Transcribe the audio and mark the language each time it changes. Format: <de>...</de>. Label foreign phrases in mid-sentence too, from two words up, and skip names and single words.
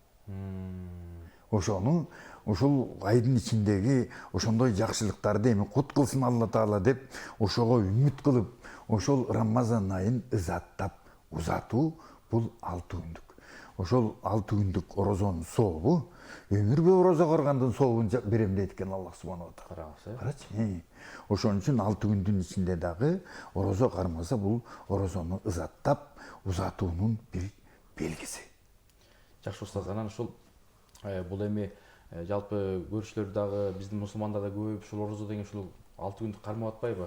<ky>Ошону ушул айдын ичиндеги ошондой жакшылыктарды эми кут кылсын Алла Таала деп ошого үмүт кылып, ошол Рамазан айын ызаттап узатуу бул 6 күндүк. Ошол 6 күндүк орозонун сообу өмүр бою орозо каргандын сообун берем дейт экен Аллах</ky> <ar>субханаху ва таала.</ar> <ky>Карачы. Ошон үчүн 6 күндүн ичинде дагы орозо кармаса бул орозону ызаттап узатуунун бир белгиси. Жакшы устаз, анан ушул Бул эми жалпы көрүшүлөр дагы биздин мусулмандар да көбөйүп ушул орозо деген ушул 6 күндүк кармап атпайбы?</ky>